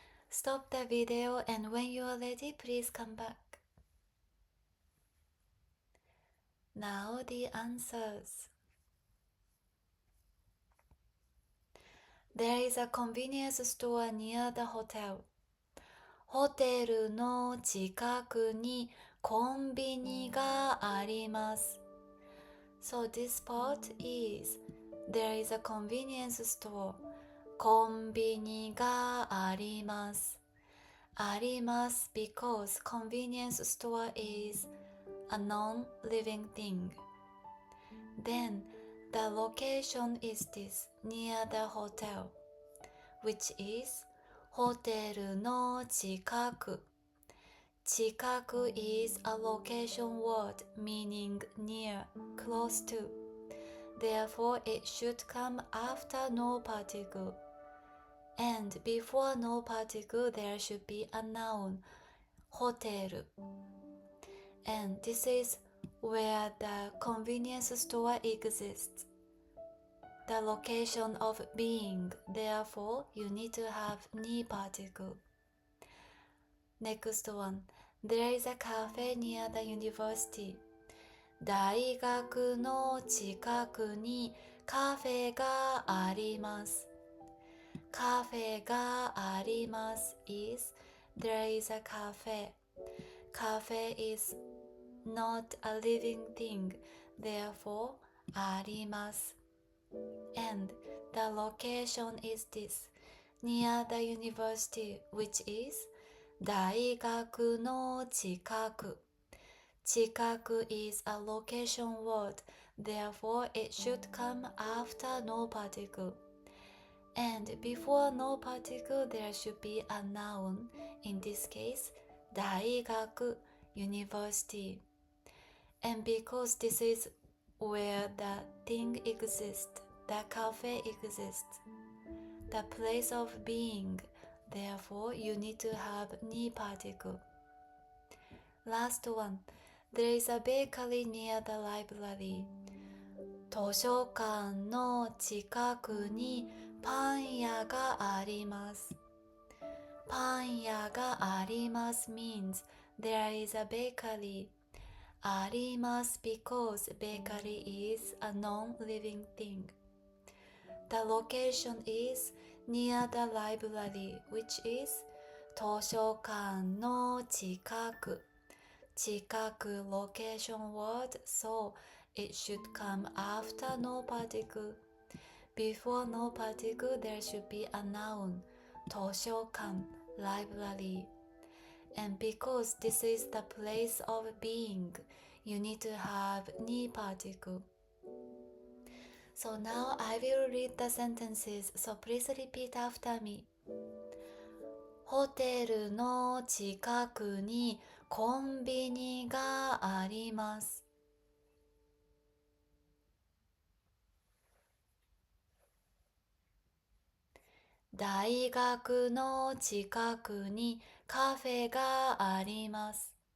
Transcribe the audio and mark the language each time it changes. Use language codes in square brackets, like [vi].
[en] Stop the video and when you are ready, please come back. Now the answers. There is a convenience store near the hotel. [ja] ホテルの近くにコンビニがあります。 [en] So this part is there is a convenience store. [ja] コンビニがあります。あります [en] because convenience store is a non-living thing. Then the location is this near the hotel, which is [ja] ホテルの近く。 [en] 近く is a location word meaning near, close to. Therefore, it should come after no particle. And before no particle, there should be a noun, ホテル. And this is where the convenience store exists. The location of being, therefore, you need to have ni particle. Next one. There is a cafe near the university. [ja] 大学の近くにカフェがあります。カフェがあります [en] is there is a cafe. Cafe is not a living thing, therefore あります。 And the location is this, near the university, which is [ja] 大学の近く。 [en] 近く is a location word, therefore it should come after no particle. And before no particle there should be a noun, in this case, 大学 university. And because this is where the thing exists, the cafe exists, the place of being, therefore you need to have ni particle. Last one. There is a bakery near the library. [ja] 図書館の近くにパン屋があります。パン屋があります [en] means there is a bakery. あります because bakery is a non-living thing. The location is near the library, which is [ja] 図書館の近く。 [en] 近く location word, so it should come after no particle. Before no particle there should be a noun, 図書館 library. And because this is the place of being, you need to have ni particle. So now I will read the sentences, so please repeat after me. [ja] ホテルの近くにコンビニがあります。大学の近くにカフェがあります。